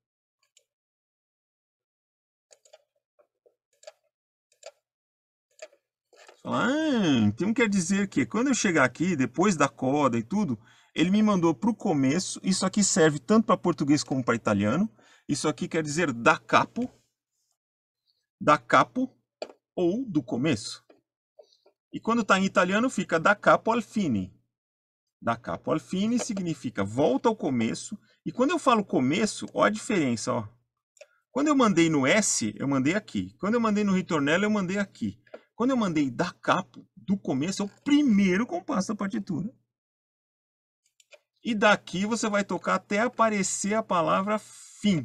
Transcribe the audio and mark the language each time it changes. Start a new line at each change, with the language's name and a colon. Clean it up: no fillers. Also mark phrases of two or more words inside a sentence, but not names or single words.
Portuguese: Fala, então quer dizer que quando eu chegar aqui, depois da coda e tudo, ele me mandou para o começo. Isso aqui serve tanto para português como para italiano. Isso aqui quer dizer
Italian: da capo
Portuguese: ou do começo. E quando está em italiano fica
Italian: da capo al fine. Da capo al fine
Portuguese: significa volta ao começo. E quando eu falo começo, ó a diferença, ó. Quando eu mandei no S, eu mandei aqui. Quando eu mandei no ritornello, eu mandei aqui. Quando eu mandei
Italian: da capo,
Portuguese: do começo, é o primeiro compasso da partitura. E daqui você vai tocar até aparecer a palavra fim.